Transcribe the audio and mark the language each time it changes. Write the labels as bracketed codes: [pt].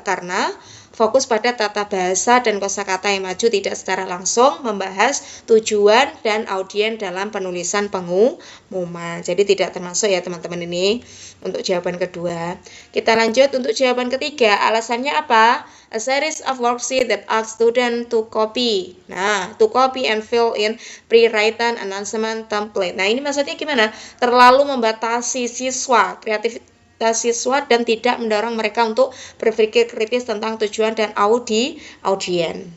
[id] Karena fokus pada tata bahasa dan kosakata yang maju, tidak secara langsung membahas tujuan dan audiens dalam penulisan pengumuman. Jadi tidak termasuk ya teman-teman ini untuk jawaban kedua. Kita lanjut untuk jawaban ketiga. Alasannya apa? [en] A series of worksheets that ask students to copy. Nah, to copy and fill in pre-written announcement template. [id] Nah, ini maksudnya gimana? Terlalu membatasi siswa, kreativitas siswa, dan tidak mendorong mereka untuk berpikir kritis tentang tujuan dan audiens.